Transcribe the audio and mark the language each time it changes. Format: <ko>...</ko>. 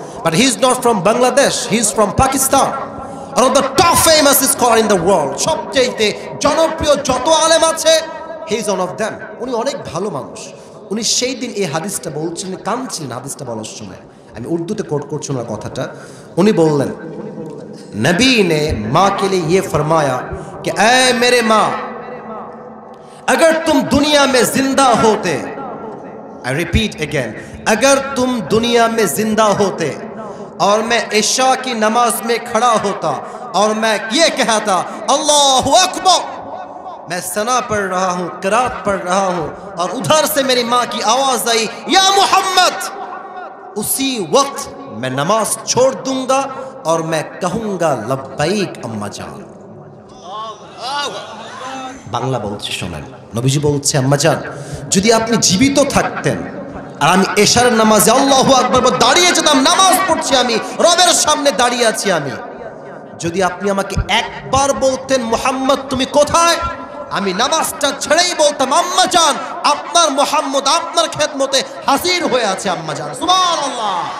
<en>But he is not from Bangladesh, he is from Pakistan. One of the top famous scholar in the world.</en> <bn>সবচেয়ে জনপ্রিয় যত আলেম আছে,</bn> <en>He is one of them.</en> <bn>উনি অনেক ভালো মানুষ। উনি সেই দিন এই হাদিসটা বলছিলেন, কাঁদছিলেন হাদিসটা বলার সময়। আমি উর্দুতে কোট করছি ওনার কথাটা। উনি বললেন,</bn> <hi>नबी ने माँ के लिए ये फरमाया कि ऐ मेरे माँ, अगर तुम दुनिया में जिंदा होते,</hi> <en>I repeat again,</en> <hi>अगर तुम दुनिया में जिंदा होते और मैं इशा की नमाज में खड़ा होता और मैं ये कहता अल्लाहु अकबर, मैं सना पढ़ रहा हूँ, किरात पढ़ रहा हूँ, और उधर से मेरी माँ की आवाज आई या मोहम्मद, उसी वक्त मैं नमाज छोड़ दूंगा और मैं कहूंगा लब्बाइक अम्मा जान।</hi> <bn>বাংলা বলছি শোনেন। নবীজি বলছে, আম্মা জান, যদি আপনি জীবিত থাকতেন আর আমি এশার নামাজে আল্লাহু আকবার দাঁড়িয়ে যেতাম, নামাজ পড়ছি আমি, রবের সামনে দাঁড়িয়ে আছি আমি, যদি আপনি আমাকে একবার বলতেন মুহাম্মদ তুমি কোথায়, আমি নামাজটা ছেড়েই বলতাম আম্মা জান, আপনার মুহাম্মদ আপনার খেদমতে হাজির হয়ে আছে আম্মা জান। সুবহানাল্লাহ।</bn>